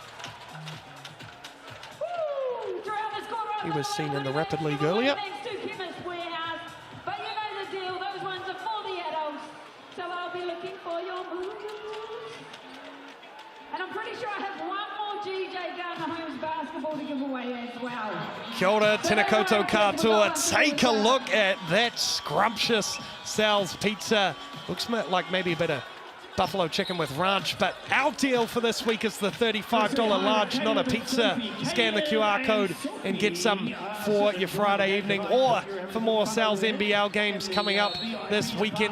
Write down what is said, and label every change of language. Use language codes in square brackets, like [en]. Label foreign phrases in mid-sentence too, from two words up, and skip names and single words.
[en] He was seen in the Rapid League earlier. But you know the deal, those ones are for the adults. So I'll be looking for your moves. And I'm pretty sure I have one more GJ Gardner Holmes basketball to give away as well. [mi] Kia ora, tēnā koutou katoa. [en] Take a look at that scrumptious Sal's pizza. Looks like maybe a bit of buffalo chicken with ranch, but our deal for this week is the $35 large, not a pizza. Scan the QR code and get some for your Friday evening, or for more Sal's NBL games coming up this weekend.